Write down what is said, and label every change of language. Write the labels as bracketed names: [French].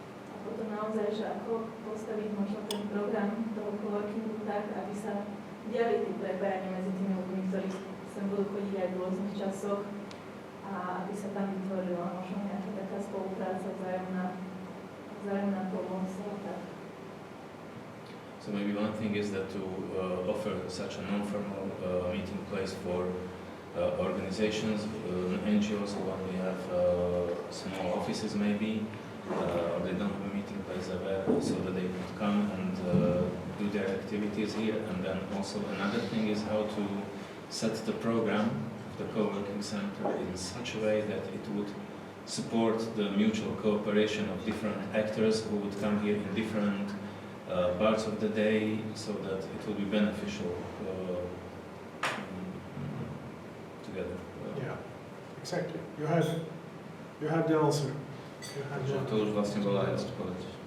[Slovak] A potom naozaj, že ako postaviť možno ten program toho coworkingu tak, aby sa diali tie prepájania medzi tými ľuďmi, ktorí sem budú chodiť aj v rôznych časoch a aby sa tam vytvorila možno nejaká taká spolupráca, vzájomná pomoc a tak. [English] So maybe one thing is that to offer such a non-formal meeting place for organizations, NGOs, when we have small offices maybe, or they don't have a meeting place there, so that they could come and do their activities here. And then also another thing is how to set the program of the co-working center in such a way that it would support the mutual cooperation of different actors who would come here in different parts of the day, so that it will be beneficial together. Yeah, exactly. You have the answer. [Slovak] To už vlastne bola aj odpoveď.